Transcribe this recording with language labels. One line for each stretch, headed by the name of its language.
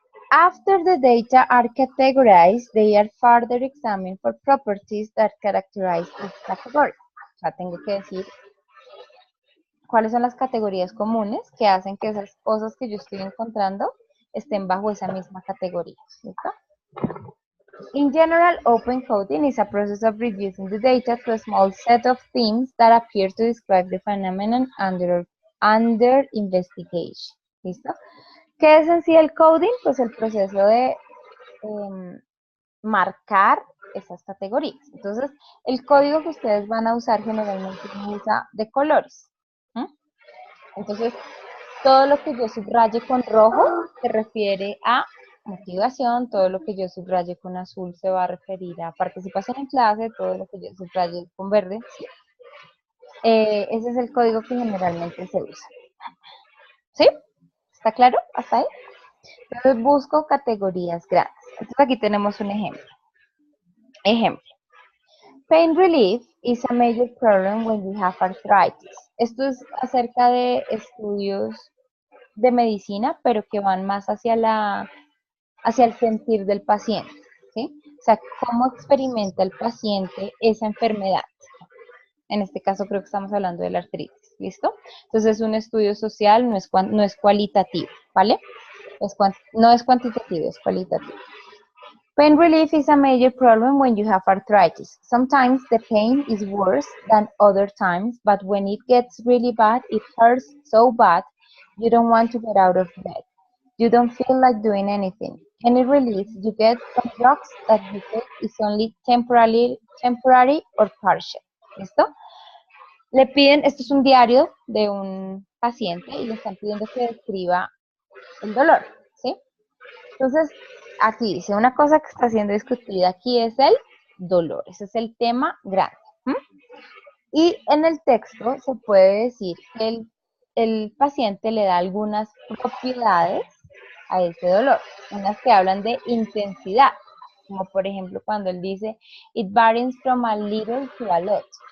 English: After the data are categorized, they are further examined for properties that characterize this category.
Spanish: O sea, tengo que decir cuáles son las categorías comunes que hacen que esas cosas que yo estoy encontrando estén bajo esa misma categoría. ¿Listo?
English: In general, open coding is a process of reducing the data to a small set of themes that appear to describe the phenomenon under investigation.
Spanish: ¿Listo? ¿Qué es en sí el coding? Pues el proceso de marcar esas categorías. Entonces, el código que ustedes van a usar generalmente se usa de colores. Entonces, todo lo que yo subraye con rojo se refiere a motivación, todo lo que yo subraye con azul se va a referir a participación en clase, todo lo que yo subraye con verde, sí. Ese es el código que generalmente se usa. ¿Sí? ¿Está claro? ¿Hasta ahí? Entonces busco categorías grandes. Entonces aquí tenemos un ejemplo. Ejemplo.
English: Pain relief is a major problem when you have arthritis.
Spanish: Esto es acerca de estudios de medicina, pero que van más hacia el sentir del paciente, ¿sí? O sea, cómo experimenta el paciente esa enfermedad. En este caso creo que estamos hablando de la artritis, ¿listo? Entonces es un estudio social, no es cualitativo, ¿vale? No es cuantitativo, es cualitativo.
English: Pain relief is a major problem when you have arthritis. Sometimes the pain is worse than other times, but when it gets really bad, it hurts so bad, you don't want to get out of bed. You don't feel like doing anything. Any relief you get from drugs that you take is only temporary or partial.
Spanish: ¿Listo? Le piden, esto es un diario de un paciente y le están pidiendo que describa el dolor, ¿sí? Entonces, aquí dice, una cosa que está siendo discutida aquí es el dolor, ese es el tema grande. Y en el texto se puede decir que el paciente le da algunas propiedades a ese dolor, unas que hablan de intensidad, como por ejemplo cuando él dice,
English: it varies from a little to a lot.